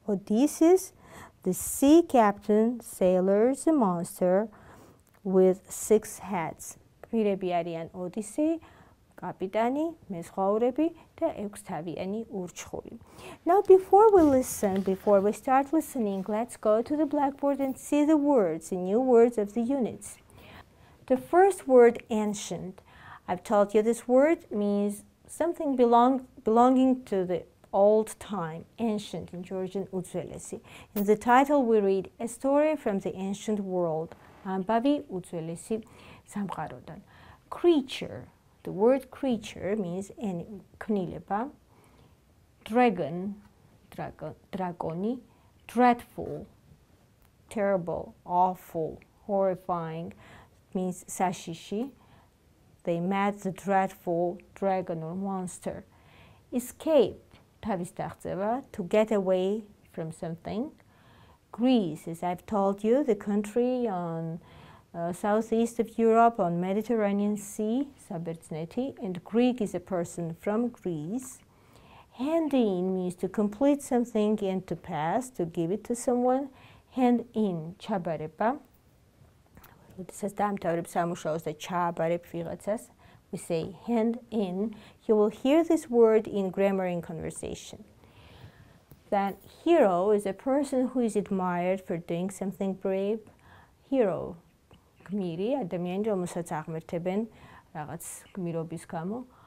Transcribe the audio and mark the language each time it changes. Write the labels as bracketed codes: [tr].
[en] Odysseus, the sea captain, sailors, the monster with 6 heads. [ka] გვირები არიან ოდისეი, კაპიტანი, მეზღვაურები და 6 თავიანი ურჩხული. [en] Now before we start listening, let's go to the blackboard and see the words, the new words of the units. The first word, ancient. I've told you this word means something belonging to the old time, ancient in Georgian უძველესი. In the title we read, a story from the ancient world. [ka] ამბავი უძველესი სამყაროდან. [en] Creature. The word creature means ქმნილება. Dragon, dragoni, dreadful, terrible, awful, horrifying, means sashishi. They met the dreadful dragon or monster. Escape, თავის დაღწევა, to get away from something. Greece, as I've told you, the country on southeast of Europe on Mediterranean Sea, საბერძნეთი, and Greek is a person from Greece. Hand in means to complete something and to pass, to give it to someone. Hand in, ჩაბარება. [ka] როდესაც დაამთავრებ სამუშაოს და ჩააბარებ ვიღაცას, [en] we say hand in. You will hear this word in grammar in conversation. Then hero is a person who is admired for doing something brave. [ka] Hero, გმირი, ადამიანი, რომელსაც აღმერთებენ რაღაც გმირობის გამო.